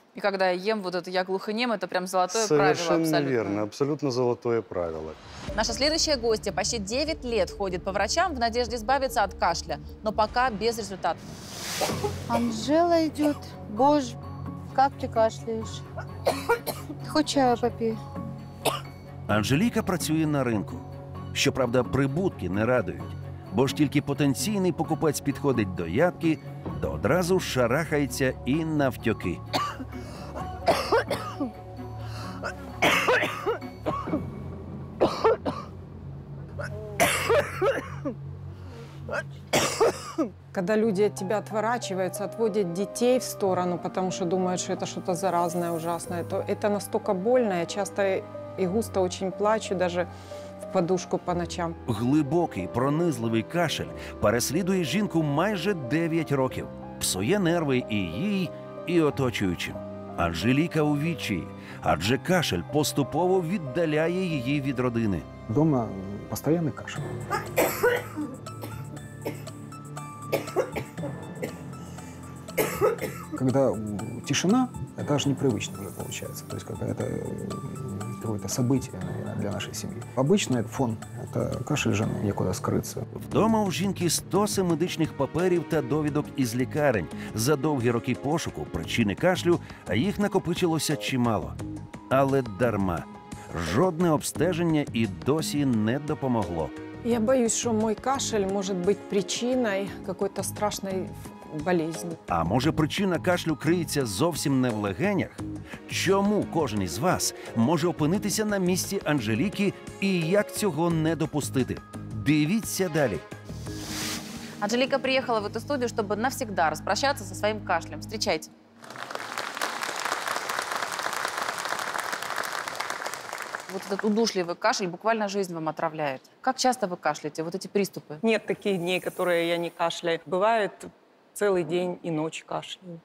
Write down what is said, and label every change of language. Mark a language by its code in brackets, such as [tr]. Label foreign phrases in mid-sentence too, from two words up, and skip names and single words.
[ru] И когда я ем вот это «я глухонем», это прям золотое правило абсолютно. Совершенно верно, абсолютно золотое правило. Наша следующая гостья почти 9 лет ходит по врачам в надежде избавиться от кашля, но пока безрезультатно. Анжела идет. Боже, как ты кашляешь? Ты хоть чаю попей? [uk] Анжеліка працює на ринку. Щоправда, прибутки не радують. Бо ж тільки потенційний покупець підходить до ядки, то одразу шарахається і навтьоки. [ru] Когда люди от тебя отворачиваются, отводят детей в сторону, потому что думают, что это что-то заразное, ужасное, то это настолько больно. Я часто и густо очень плачу, даже в подушку по ночам. [uk] Глибокий, пронизливий кашель переслідує жінку майже 9 років. Псує нерви і їй, і оточуючим. Анжеліка у відчаї, адже кашель поступово віддаляє її від родини. [ru] Дома постоянный кашель. Когда тишина, это аж непривычно уже получается. То есть какое-то событие, наверное, для нашей семьи. Обычно это фон, это кашель жены, некуда скрыться. [uk] Вдома у жінки стоси медичних паперів та довідок із лікарень. За довгі роки пошуку причини кашлю, а їх накопичилося чимало. Але дарма. Жодне обстеження і досі не допомогло. [ru] Я боюсь, что мой кашель может быть причиной какой-то страшной болезни. [uk] А може, причина кашлю криється зовсім не в легенях? Чому кожен із вас може опинитися на місці Анжеліки і як цього не допустити? Дивіться далі. [ru] Анжелика приехала в эту студию, чтобы навсегда распрощаться со своим кашлем. Встречайте. Вот этот удушливый кашель буквально жизнь вам отравляет. Как часто вы кашляете? Вот эти приступы? Нет таких дней, которые я не кашляю. Бывает целый день и ночь кашляю.